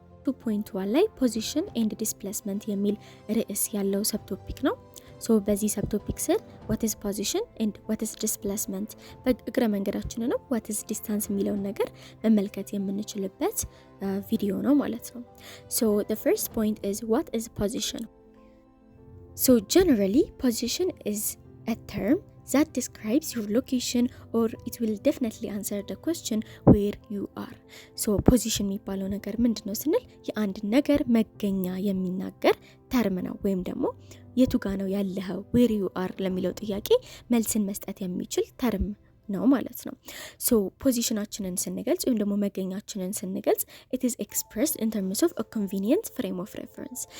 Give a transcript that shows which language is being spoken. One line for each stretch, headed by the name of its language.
Amharic: 2.1 ላይ ፖዚሽን ኤንድ ዲስፕሌስመንት የሚል ርዕስ ያለው ሰብቶፒክ ነው። በዚህ ሰብቶፒክ ስር
English: what is position and what is displacement
Amharic: በእግረ መንገዳችን ነው
English: what is distance
Amharic: የሚለውን ነገር መመልከት የምንችልበት ቪዲዮ ነው ማለት ነው።
English: The first point is what is position. Generally position is a term that describes your location or it will definitely answer the question where you are.
Amharic: Position የሚባለው ነገር ምንድነው ስንል የአንድ ነገር መገኛ የሚናገር ተርም ነው ወይም ደግሞ የቱ ጋር ነው ያለኸው
English: where you are
Amharic: ለሚለው ጥያቄ መልስን መስጠት የሚችል ተርም ነው ማለት ነው። ፖዚሽናችንን ስንገልጽ ወይም ደግሞ መገኛችንን ስንገልጽ
English: it is expressed in terms of a convenient frame of reference.